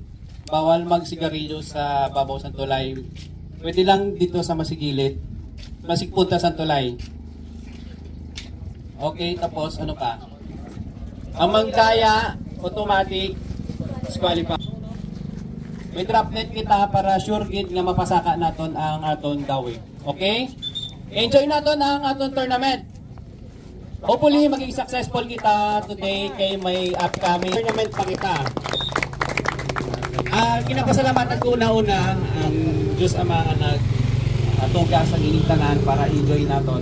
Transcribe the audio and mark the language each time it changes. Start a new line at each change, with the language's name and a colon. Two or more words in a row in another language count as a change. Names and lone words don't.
Hiligaynon: Bawal magsigarilyo sa babaw sa tulay. Pwede lang dito sa masigilid. Masigpunta sa tulay. Okay, tapos ano pa? Ang manggaya, automatic, disqualify. May drop net kita para sure gid nga mapasaka naton ang aton gawin. Okay? Enjoy naton ang aton tournament. Hopefully, maging successful kita today kay may
English: upcoming tournament
Hiligaynon: pa kita. Kinapasalamatan ko una-una ang Diyos Ama nga nagtugas ang ining tanan para enjoy naton.